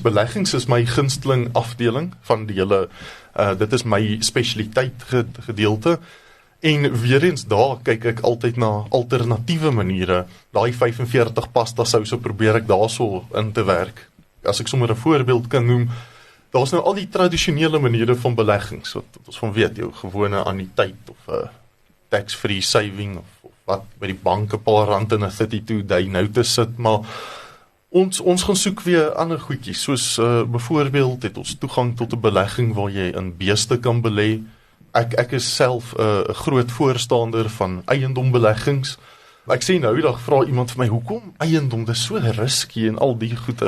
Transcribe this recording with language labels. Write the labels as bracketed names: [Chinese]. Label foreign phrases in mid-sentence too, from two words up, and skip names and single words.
[Afrikaans] Beleggings is my gunsteling afdeling van die hele, dit is my spesialiteit gedeelte. En weer eens daar kyk ek altyd na alternatiewe maniere. Daai 45 pasta souse probeer ek daarso in te werk. As ek sommer 'n voorbeeld kan noem, daar's nou al die tradisionele maniere van beleggings, wat ons van weet, jou gewone anniteit of [English] tax-free saving [Afrikaans] of wat by die bank 'n paar rand in 'n 32-day notice sit, maar ons gaan soek weer ander goedjies, soos byvoorbeeld het ons toegang tot 'n belegging waar jy in beeste kan belê. Ek is self 'n groot voorstander van eiendombeleggings. Ek sê nou die dag vra iemand vir my, hoekom eiendom, dit is so risky en al die goed.